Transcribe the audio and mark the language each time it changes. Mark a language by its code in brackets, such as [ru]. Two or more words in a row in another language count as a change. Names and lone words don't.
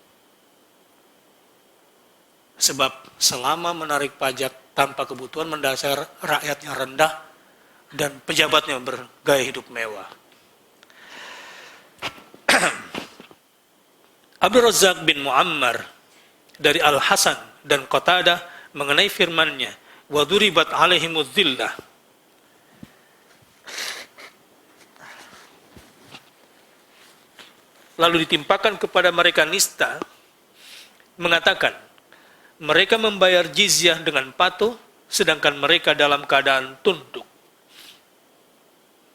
[id] Sebab selama menarik pajak tanpa kebutuhan mendasar, rakyatnya rendah dan pejabatnya bergaya hidup mewah. Abdul Razak bin Muammar dari Al-Hasan dan Qatadah mengenai firman-Nya, [ar] وضربت عليهم الذلة. [id] Lalu ditimpakan kepada mereka nista, mengatakan, mereka membayar jizyah dengan patuh, sedangkan mereka dalam keadaan tunduk.